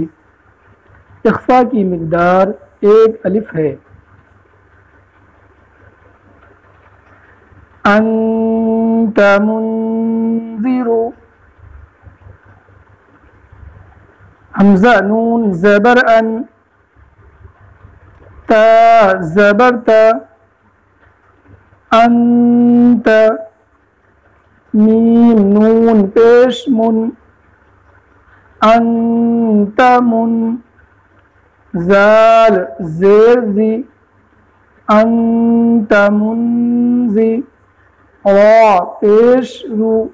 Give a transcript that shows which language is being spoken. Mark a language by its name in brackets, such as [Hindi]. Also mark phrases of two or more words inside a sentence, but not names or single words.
[Urdu] اخفا کی مقدار 1 الف ہے۔ [Arabic] انت منذر، [Urdu] حمزہ نون زبر ان، تا زبر تا، انت، میم نون پیش من، [Arabic] انت من، [Urdu] زال زیر زی، [Arabic] انت منزی، [Urdu] را پیش رو،